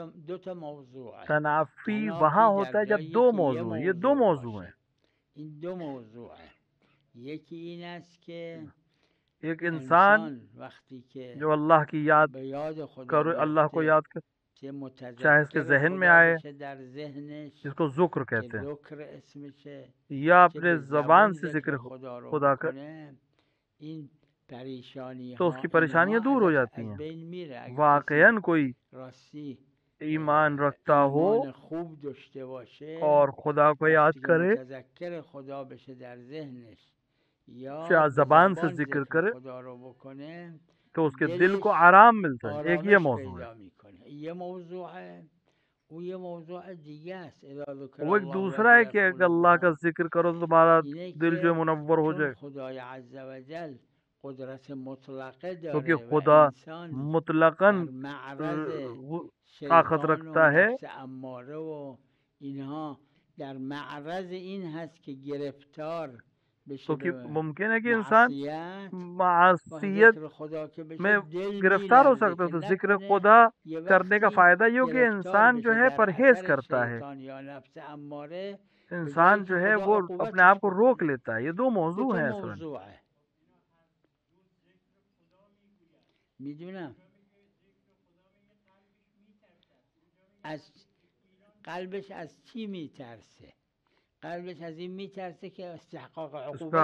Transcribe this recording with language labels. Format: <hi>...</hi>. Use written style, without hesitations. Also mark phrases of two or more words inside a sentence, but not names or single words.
<fa>دو تا</fa> <ur>موضوع ہے.</ur> <fa>تنافی</fa> <ur>تنافی وہاں</ur> <fa>در</fa> <ur>ہوتا ہے جب</ur> <fa>جایی دو که</fa> <ur>موضوع ہیں. یہ دو موضوع</ur> <fa>باشه.</fa> <ur>ہیں.</ur> <fa>این دو موضوعه. یکی این است که</fa> <ur>ایک انسان</ur> <fa>وقتی که</fa> <ur>جو اللہ کی یاد</ur> <fa>به یاد خدا</fa> <ur>کرے، اللہ کو</ur> <fa>بیفته</fa> <ur>یاد کر،</ur> <fa>که</fa> <ur>چاہے اس کے</ur> <fa>متذکر</fa> <ur>ذہن میں</ur> <fa>خدا</fa> <ur>آئے،</ur> <fa>بشه در ذهنش</fa> <ur>جس کو ذکر</ur> <fa>که</fa> <ur>کہتے ہیں،</ur> <fa>ذکر اسمشه، یا که</fa> <ur>اپنے</ur> <fa>به</fa> <ur>زبان</ur> <fa>زبون</fa> <ur>سے</ur> <fa>ذکر ذکر خدا رو</fa> <ur>خدا کر،</ur> <fa>بکنه، این پریشانی</fa> <ur>تو اس</ur> <fa>ها</fa> <ur>کی پریشانیاں</ur> <fa>اینها</fa> <ur>دور ہو</ur> <fa>ازش</fa> <ur>جاتی</ur> <fa>از</fa> <ur>ہیں.</ur> <fa>بین میره. اگه کسی</fa> <ur>واقعاً کوئی</ur> <fa>راستی</fa> <ur>ایمان رکھتا ہو</ur> <fa>ایمان خوب داشته باشه،</fa> <ur>اور خدا کو یاد</ur> <fa>وقتی که</fa> <ur>کرے،</ur> <fa>متذکر خدا بشه در ذهنش یا</fa> <ur>یا</ur> <fa>به</fa> <ur>زبان سے</ur> <fa>زبان</fa> <ur>ذکر</ur> <fa>ذکر</fa> <ur>کرے،</ur> <fa>خدا رو بکنه،</fa> <ur>تو اس کے دل</ur> <fa>دلش</fa> <ur>کو آرام ملتا ہے. ایک یہ</ur> <fa>آرامش</fa> <ur>موضوع ہے.</ur> <fa>پیدا میکنه. یه موضوعه. او یه موضوع دیگه است.</fa> <ar>اذا ذکر</ar> <ur>وہ ایک</ur> <ar>الله</ar> <ur>دوسرا ہے</ur> <ar>وجلت</ar> <ur>کہ اگر اللہ کا</ur> <ar>قلوبهم،</ar> <ur>ذکر کرو تو تمہارا</ur> <fa>اینه</fa> <ur>دل جو ہے</ur> <fa>که</fa> <ur>منور ہو</ur> <fa>چون</fa> <ur>جائے،</ur> <fa>خدای عز و جل قدرت مطلقه</fa> <ur>کیونکہ</ur> <fa>داره و</fa> <ur>خدا</ur> <fa>انسان</fa> <ur>مطلقاً</ur> <fa>در معرض</fa> <ur>طاقت</ur> <fa>شیطان و</fa> <ur>رکھتا ہے.</ur> <fa>نفس اماره و اینها در معرض این هست که گرفتار بشه</fa> <ur>تو کہ</ur> <fa>به</fa> <ur>ممکن ہے کہ انسان</ur> <fa>معصیت. و</fa> <ur>معصیت</ur> <fa>ذکر خدا که بشه</fa> <ur>میں</ur> <fa>دل</fa> <ur>گرفتار ہو</ur> <fa>میلرزه</fa> <ur>سکتا ہے.</ur> <fa>که</fa> <ur>تو ذکر</ur> <fa>نکنه</fa> <ur>خدا</ur> <fa>یه</fa> <ur>کرنے کا</ur> <fa>وقتی</fa> <ur>فائدہ یہ ہو کہ</ur> <fa>گرفتار</fa> <ur>انسان جو</ur> <fa>بشه</fa> <ur>ہے</ur> <fa>در</fa> <ur>پرہیز</ur> <fa>اثر</fa> <ur>کرتا ہے،</ur> <fa>شیطان یا نفس اماره، به</fa> <ur>انسان</ur> <fa>جایی که</fa> <ur>جو ہے</ur> <fa>خدا</fa> <ur>وہ اپنے آپ</ur> <fa>عقوبتش</fa> <ur>کو روک</ur> <fa>بکنه.</fa> <ur>لیتا ہے. یہ دو</ur> <fa>دو</fa> <ur>موضوع</ur> <fa>تا</fa> <ur>ہیں اصلا.</ur> <fa>موضوعه. میدونم از قلبش از چی میترسه؟ قلبش از این میترسه که استحقاق</fa> <ur>اس کا</ur>